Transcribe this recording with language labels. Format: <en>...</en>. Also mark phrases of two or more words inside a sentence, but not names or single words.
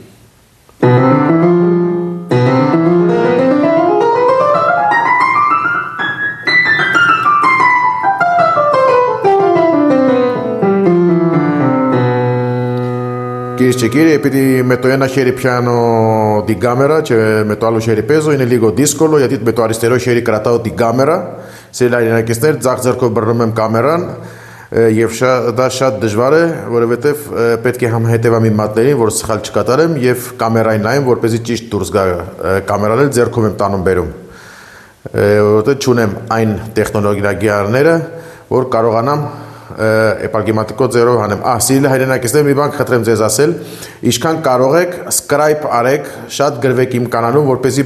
<el>Κυρίες και κύριοι, επειδή με το ένα χέρι πιάνω την κάμερα και με το άλλο χέρι παίζω, είναι λίγο δύσκολο γιατί με το αριστερό χέρι κρατάω την κάμερα.</el> <hy>Սիրելի հայրենակիցներ, ձախ ձեռքով բռնում եմ կամերան եւ դա շատ դժվար է, որովհետեւ պետք է համ հետևամ իմ մատներին, որ սխալ չկատարեմ եւ կամերային նայեմ, որպեսզի ճիշտ դուրս գա կամերան էլ ձեռքով եմ տանում բերում։ Որովհետեւ չունեմ այն տեխնոլոգիաները, որ կարողանամ Էպարգեմատիկո ձերով հանեմ։ Սիրելի հայրենակիցներ, մի բան խնդրեմ ձեզ ասել, ինչքան կարող եք subscribe արեք, շատ գրվեք իմ կանալում, որպեսզի</hy>